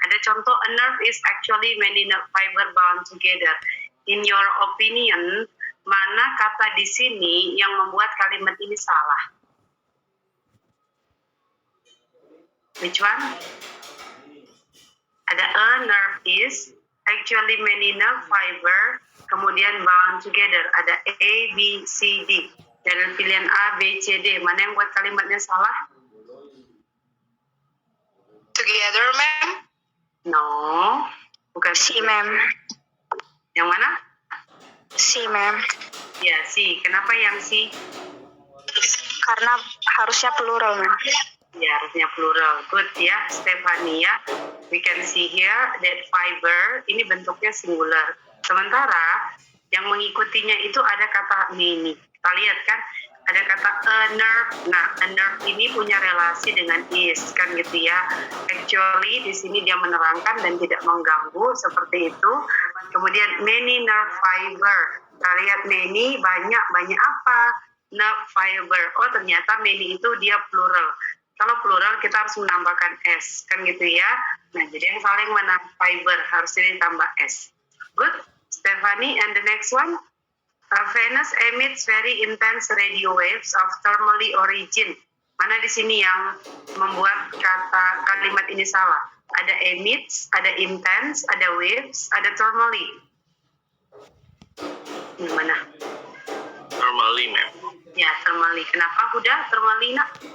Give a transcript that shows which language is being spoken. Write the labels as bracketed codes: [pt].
[id] Ada contoh, [en] a nerve is actually many nerve fiber bound together. In your opinion, [id] mana kata di sini yang membuat kalimat ini salah? [en] Which one? Ada a nerve is actually many nerve fiber, kemudian bound together. [id] Ada A, B, C, D. Dari pilihan A, B, C, D. Mana yang buat kalimatnya salah? [en] Together, ma'am? [id] No, bukan [en] C, ma'am. [id] Yang mana? [en] C, ma'am. [id] Ya, C. Kenapa yang C? Karena harusnya plural, ma'am. Ya, harusnya plural. [en] Good ya, Stephanie ya. We can see here that fiber [id] ini bentuknya singular. Sementara yang mengikutinya itu ada kata many. Kita lihat kan, ada kata a nerve. Nah, a nerve ini punya relasi dengan is, kan gitu ya. Actually di sini dia menerangkan dan tidak mengganggu seperti itu. Kemudian many nerve fiber. Kita lihat many, banyak apa? Nerve fiber. Oh, ternyata many itu dia plural. Kalau plural kita harus menambahkan S, kan gitu ya. Nah, jadi yang saling mana? Fiber, harusnya ditambah S. Good, Stephanie. [en] And the next one, Venus emits very intense radio waves of thermally origin. [id] Mana di sini yang membuat kalimat ini salah? Ada emits, ada intense, ada waves, ada thermally. Yang mana? [en] Thermally, ma'am. [id] Ya, thermally. Kenapa Huda thermally, nak?